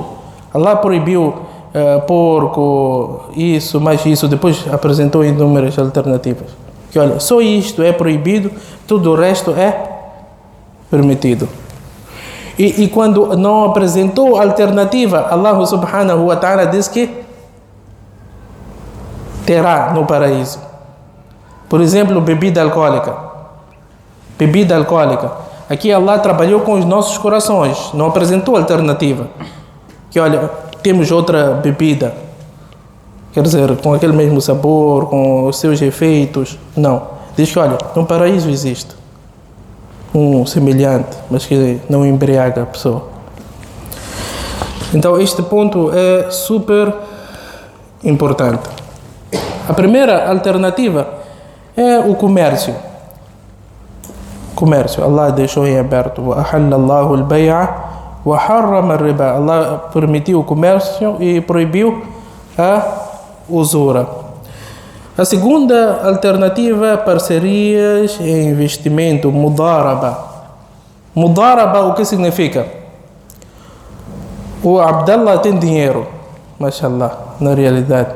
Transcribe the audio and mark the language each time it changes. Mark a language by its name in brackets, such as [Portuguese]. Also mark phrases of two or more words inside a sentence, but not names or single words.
[Portuguese] Allah proibiu porco, isso, mais isso. Depois apresentou inúmeras alternativas. Que olha, só isto é proibido, tudo o resto é permitido. E quando não apresentou alternativa, [Arabic] الله سبحانه وتعالى [Portuguese] diz que terá no paraíso. Por exemplo, bebida alcoólica. Bebida alcoólica. Aqui Allah trabalhou com os nossos corações, não apresentou alternativa. Que olha, temos outra bebida, quer dizer, com aquele mesmo sabor, com os seus efeitos. Não. Diz que olha, no paraíso existe um semelhante, mas que não embriaga a pessoa. Então este ponto é super importante. A primeira alternativa é o comércio. Comércio. Allah deixou em aberto. [Arabic] وَأَحَلَّ اللَّهُ الْبَيْعَ وَحَرَّمَ الرِّبَا. [Portuguese] Allah permitiu o comércio e proibiu a usura. A segunda alternativa é parcerias e investimento, mudaraba. Mudaraba, o que significa? O Abdallah tem dinheiro, mashallah, na realidade.